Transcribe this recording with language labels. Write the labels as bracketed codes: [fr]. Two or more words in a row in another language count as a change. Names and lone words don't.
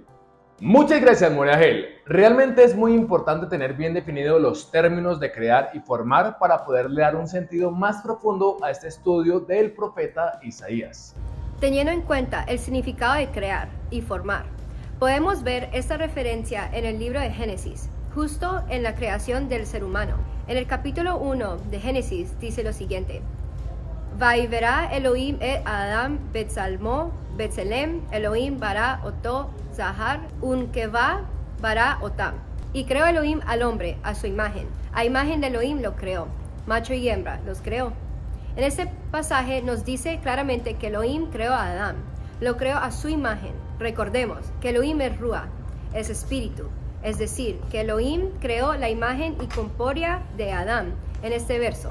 [es] Muchas gracias, Moria Agel. Realmente es muy importante tener bien definidos los términos de crear y formar para poderle dar un sentido más profundo a este estudio del profeta Isaías. Teniendo en cuenta el significado de crear y formar, podemos ver esta referencia en el libro de Génesis, justo en la creación del ser humano. En el capítulo 1 de Génesis dice lo siguiente: [he] ויברא אלהים את האדם בצלמו בצלם אלהים ברא אתו זכר ונקבה ברא אתם. [es] Y creó Elohim al hombre a su imagen. A imagen de Elohim lo creó. Macho y hembra los creó. En este pasaje nos dice claramente que Elohim creó a Adán. Lo creó a su imagen. Recordemos que Elohim es Ruah, es espíritu. Es decir, que Elohim creó la imagen y corpórea de Adán en este verso.